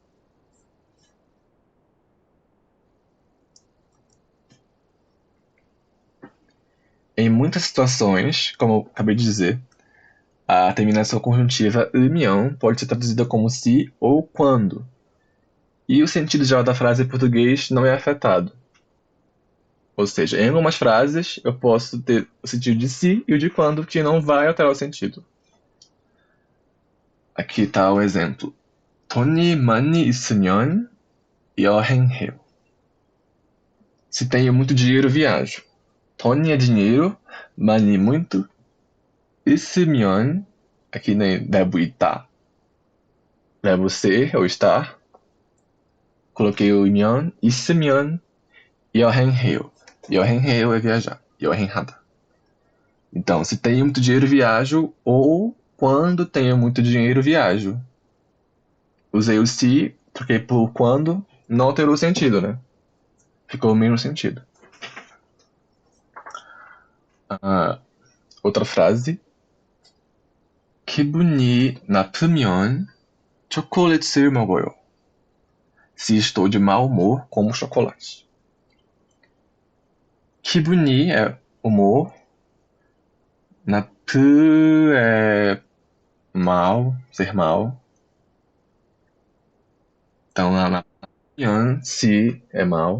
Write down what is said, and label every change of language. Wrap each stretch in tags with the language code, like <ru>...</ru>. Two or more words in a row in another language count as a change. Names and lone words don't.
<pt>Em muitas situações, como eu acabei de dizer, a terminação conjuntiva 면 pode ser traduzida como se ou quando. E o sentido geral da frase em português não é afetado. Ou seja, em algumas frases eu posso ter o sentido de se e o de quando, que não vai alterar o sentido. Aqui está o exemplo.</pt> <ko>돈이 많이 있으면 여행해요.</ko> <pt>Se tenho muito dinheiro, viajo. 돈이 é dinheiro, 많이 muito. 있으면, aqui nem verbo 있다. Verbo ser ou estar. Coloquei o 면,</pt> <ko>있으면 여행해요.</ko> <pt>여행해요 é viajar. 여행하다. Então, se tenho muito dinheiro, viajo, ou quando tenho muito dinheiro, viajo. Usei o se, troquei por quando, não alterou o sentido, né? ficou o mesmo sentido. Outra frase.</pt> <ko>기분이 나쁘면 초콜릿을 먹어요.</ko> <pt>Se estou de mau humor, como chocolate. 기분이 é humor. 나쁘 é mal, ser mal. Então, 나쁘면 se é mal.</pt>